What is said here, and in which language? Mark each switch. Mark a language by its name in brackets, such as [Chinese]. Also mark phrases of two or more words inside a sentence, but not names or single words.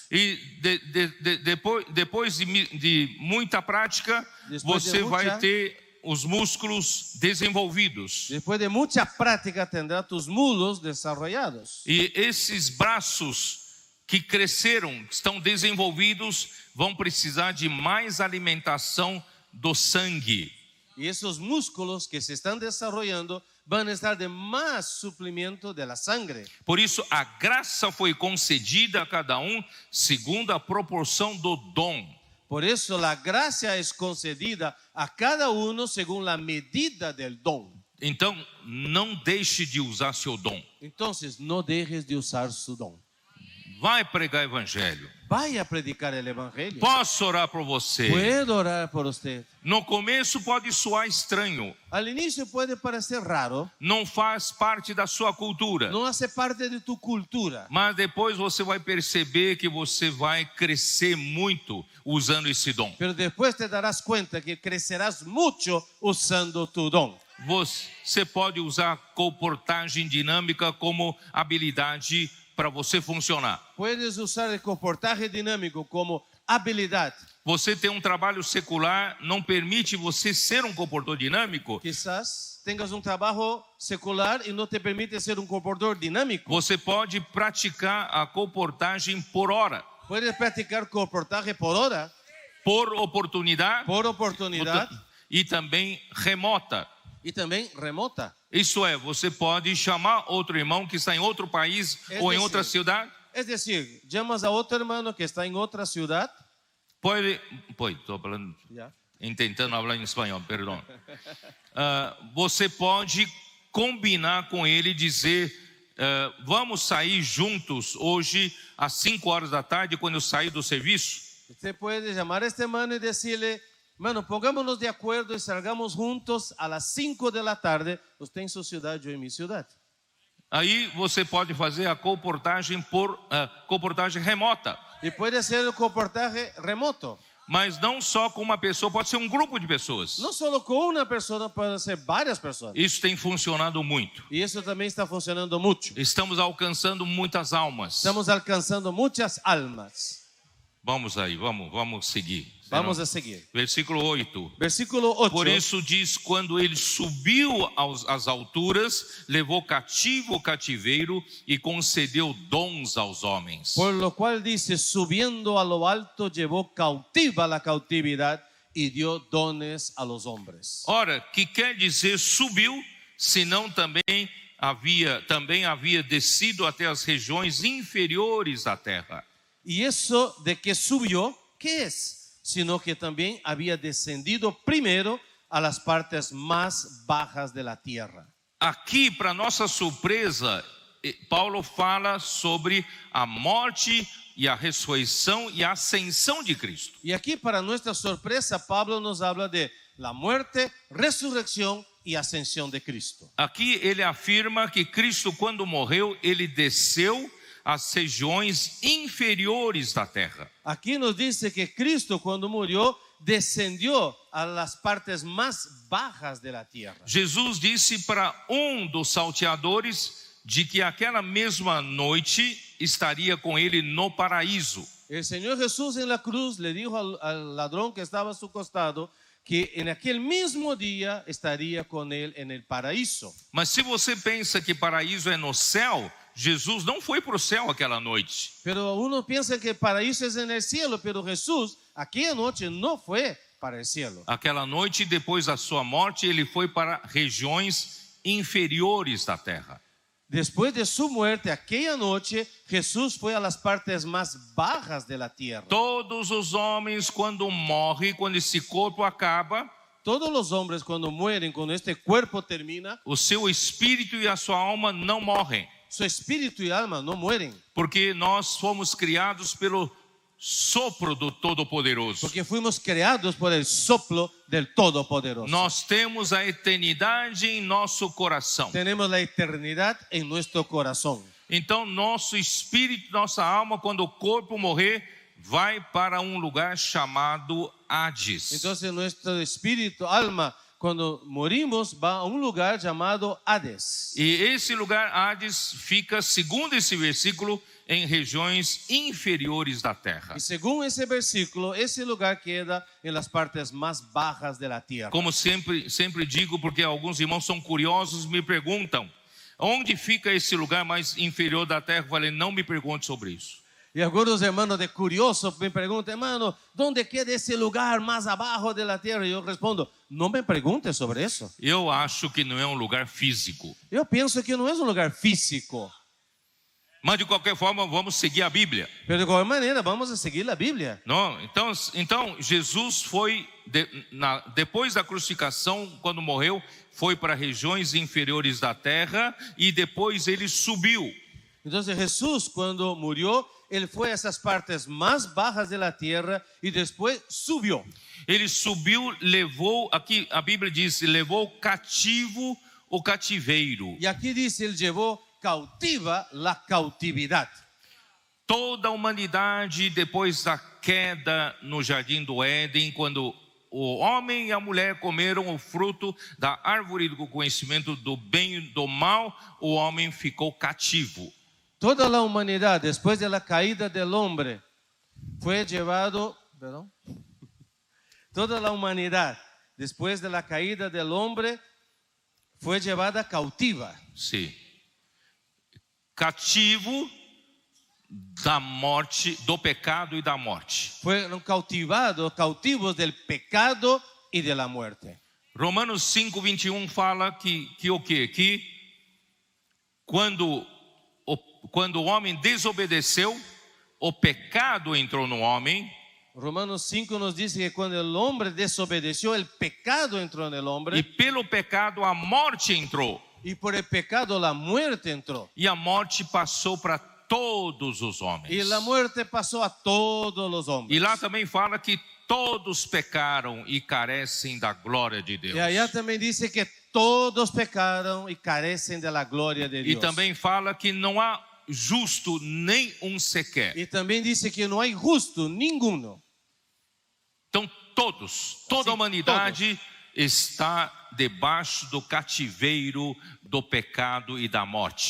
[Portuguese] e depois de muita prática, Depois de você muita- vai ter os músculos desenvolvidos. [Spanish] después de mucha práctica tendrá tus muslos desarrollados. [Portuguese] E esses braços que cresceram, que estão desenvolvidos, vão precisar de mais alimentação do sangue. [Spanish] Y esos músculos que se están desarrollando van a estar de más suplimiento de la sangre. [Portuguese] Por isso, a graça foi concedida a cada um segundo a proporção do dom. [Spanish] Por eso la gracia es concedida a cada uno según la medida del don. [Portuguese] Então, não deixe de usar seu dom. [Spanish] Entonces, no dejes de usar su don. [Portuguese] Vai pregar evangelho. [Spanish] Vaya a predicar el evangelio. [Portuguese] Posso orar por você. [Spanish] Puedo orar por usted. [Portuguese] No começo pode soar estranho. [Spanish] Al inicio puede parecer raro, [Portuguese] Não faz parte da sua cultura. [Spanish] no hace parte de tu cultura. [Portuguese] Mas depois você vai perceber que você vai crescer muito usando esse dom. [Spanish] Pero después te darás cuenta que crecerás mucho usando tu don. [Portuguese] Você pode usar comportagem dinâmica como habilidade para você funcionar. [Spanish] Puedes usar el comportaje dinámico como habilidad. [Portuguese] Você tem um trabalho secular, não permite você ser um comportador dinâmico. [Spanish] Quizás tengas un trabajo secular y no te permite ser un comportador dinámico. [Portuguese] Você pode praticar a comportagem por hora, [Spanish] Puedes practicar comportaje por hora, [Portuguese] por oportunidade [Spanish] por oportunidad [Portuguese] e também remota. [Spanish] y también remota. [Portuguese] Isso é, você pode chamar outro irmão que está em outro país ou em outra cidade. [Spanish] Es decir, llamas a otro hermano que está en otra ciudad. [Portuguese] Estou falando, [Spanish] Ya. [Portuguese] tentando falar em espanhol, perdão. Você pode combinar com ele e dizer, vamos sair juntos hoje às 5 horas da tarde, quando eu sair do serviço. [Spanish] Usted puede llamar a este hermano y decirle, hermano, pongámonos de acuerdo y salgamos juntos a las 5 de la tarde. Usted en su ciudad, yo en mi ciudad. [Portuguese] Aí você pode fazer a comportagem por comportagem remota. [Spanish] Y puede ser el comportaje remoto. [Portuguese] Mas não só com uma pessoa, pode ser um grupo de pessoas. [Spanish] No solo con una persona, pueden ser varias personas. [Portuguese] Isso tem funcionado muito. [Spanish] Y eso también está funcionando mucho. [Portuguese] Estamos alcançando muitas almas. [Spanish] Estamos alcanzando muchas almas. [Portuguese] Vamos aí, vamos seguir. [Spanish] Vamos a seguir. [Portuguese] Versículo 8. [Spanish] Versículo 8. [Portuguese] Por isso diz, quando ele subiu às alturas, levou cativo o cativeiro e concedeu dons aos homens. [Spanish] Por lo cual dice, subiendo a lo alto, llevó cautiva la cautividad y dio dones a los hombres. [Portuguese] Ora, que quer dizer subiu, senão também havia descido até as regiões inferiores da terra. [Spanish] Y eso de que subió, ¿qué es? Sino que también había descendido primero a las partes más bajas de la tierra. [Portuguese] Aqui, para nossa surpresa, Paulo fala sobre a morte e a ressurreição e a ascensão de Cristo. [Spanish] Y aquí, para nuestra sorpresa, Pablo nos habla de la muerte, resurrección y ascensión de Cristo. [Portuguese] Aqui ele afirma que Cristo, quando morreu, ele desceu às regiões inferiores da terra. [Spanish] Aquí nos dice que Cristo, cuando murió, descendió a las partes más bajas de la tierra. [Portuguese] Jesus disse para dos salteadores de que aquela mesma noite estaria com ele no paraíso. [Spanish] El Señor Jesús en la cruz le dijo al ladrón que estaba a su costado que en aquel mismo día estaría con él en el paraíso. [Portuguese] Mas se você pensa que paraíso é no céu, Jesus não foi para o céu aquela noite. [Spanish] Pero uno piensa que el paraíso es en el cielo, pero Jesús aquella noche no fue para el cielo. [Portuguese] Aquela noite, depois da sua morte, ele foi para regiões inferiores da terra. [Spanish] Después de su muerte, aquella noche, Jesús fue a las partes más bajas de la tierra. [Portuguese] Todos os homens, quando morrem, quando esse corpo acaba, [Spanish] Todos los hombres cuando mueren, cuando este cuerpo termina, [Portuguese] o seu espírito e a sua alma não morrem, [Spanish] su espíritu y alma no mueren, [Portuguese] porque nós fomos criados pelo sopro do Todo-Poderoso. [Spanish] porque fuimos creados por el soplo del Todopoderoso. [Portuguese] Nós temos a eternidade em nosso coração. [Spanish] Tenemos la eternidad en nuestro corazón. [Portuguese] Então, nosso espírito, nossa alma, quando o corpo morrer, vai para um lugar chamado Hades. [Spanish] Entonces nuestro espíritu, alma, cuando morimos, va a un lugar llamado Hades. [Portuguese] E esse lugar, Hades, fica, segundo esse versículo, em regiões inferiores da terra. [Spanish] Y según ese versículo, ese lugar queda en las partes más bajas de la tierra. [Portuguese] Como sempre digo, porque alguns irmãos são curiosos, me perguntam, onde fica esse lugar mais inferior da terra? Eu falei, não me pergunte sobre isso. [Spanish] Y algunos hermanos de curiosos me preguntan, hermano, ¿dónde queda ese lugar más abajo de la tierra? Y yo respondo, no me preguntes sobre eso. [Portuguese] Eu acho que não é um lugar físico. [Spanish] Yo pienso que no es un lugar físico. [Portuguese] Mas de qualquer forma, vamos seguir a Bíblia. [Spanish] Pero de cualquier manera vamos a seguir la Biblia. [Portuguese] Não? Então Jesus foi, depois da crucificação, quando morreu, foi para regiões inferiores da terra e depois ele subiu. [Spanish] Entonces Jesús cuando murió, él fue a esas partes más bajas de la tierra y después subió. [Portuguese] Ele subiu, levou, aqui a Bíblia diz, levou cativo o cativeiro. [Spanish] Y aquí dice, él llevó cautiva la cautividad. [Portuguese] Toda a humanidade, depois da queda no jardim do Éden, quando o homem e a mulher comeram o fruto da árvore do conhecimento do bem e do mal, o homem ficou cativo. [Spanish] Toda la humanidad, después de la caída del hombre, fue llevado, toda la humanidad, después de la caída del hombre, fue llevada cautiva. [Portuguese] Sim. Cativo da morte, do pecado e da morte. [Spanish] Fueron cautivos del pecado y de la muerte. [Portuguese] Romanos 5:21 fala que o quê? Que quando o homem desobedeceu, o pecado entrou no homem. [Spanish] Romanos 5 nos dice que cuando el hombre desobedeció, el pecado entró en el hombre. [Portuguese] E pelo pecado a morte entrou. [Spanish] Y por el pecado la muerte entró. [Portuguese] E a morte passou para todos os homens. [Spanish] Y la muerte pasó a todos los hombres. [Portuguese] E lá também fala que todos pecaram e carecem da glória de Deus. [Spanish] Y allá también dice que todos pecaron y carecen de la gloria de [Portuguese] E [Spanish] Dios. [Portuguese] também fala que não há justo nem sequer. [Spanish] Y también dice que no hay justo ninguno. [Portuguese] Então toda a humanidade está debaixo do cativeiro do pecado e da morte.